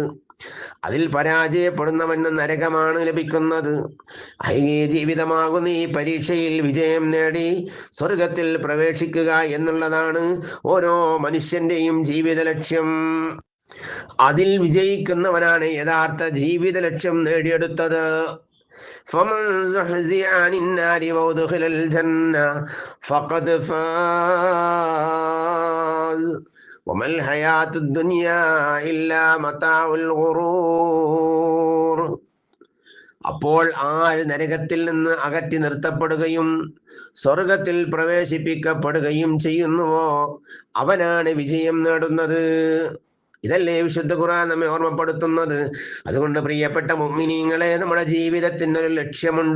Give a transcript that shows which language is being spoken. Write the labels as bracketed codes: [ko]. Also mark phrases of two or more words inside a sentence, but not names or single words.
[ml] അതിൽ പരാജയപ്പെടുന്നവന് നരകമാണ് ലഭിക്കുന്നത്. ഐഹിക ജീവിതമാകുന്ന ഈ പരീക്ഷയിൽ വിജയം നേടി സ്വർഗത്തിൽ പ്രവേശിക്കുക എന്നുള്ളതാണ് ഓരോ മനുഷ്യന്റെയും ജീവിത ലക്ഷ്യം. അതിൽ വിജയിക്കുന്നവനാണ് യഥാർത്ഥ ജീവിത ലക്ഷ്യം നേടിയെടുത്തത്. [ar] فمن زحزح عن النار وأدخل الجنة فقد فاز وما الحياة الدنيا إلا متاع الغرور. [ml] അപ്പോൾ ആര് നരകത്തിൽ നിന്ന് അകറ്റി നിർത്തപ്പെടുകയും സ്വർഗത്തിൽ പ്രവേശിപ്പിക്കപ്പെടുകയും ചെയ്യുന്നുവോ അവനാണ് വിജയം നേടുന്നത്. ഇതല്ലേ വിശുദ്ധ ഖുർആൻ നമ്മെ ഓർമ്മപ്പെടുത്തുന്നത്. അതുകൊണ്ട് പ്രിയപ്പെട്ട മുഅ്മിനീങ്ങളെ, നമ്മുടെ ജീവിതത്തിനൊരു ലക്ഷ്യമുണ്ട്.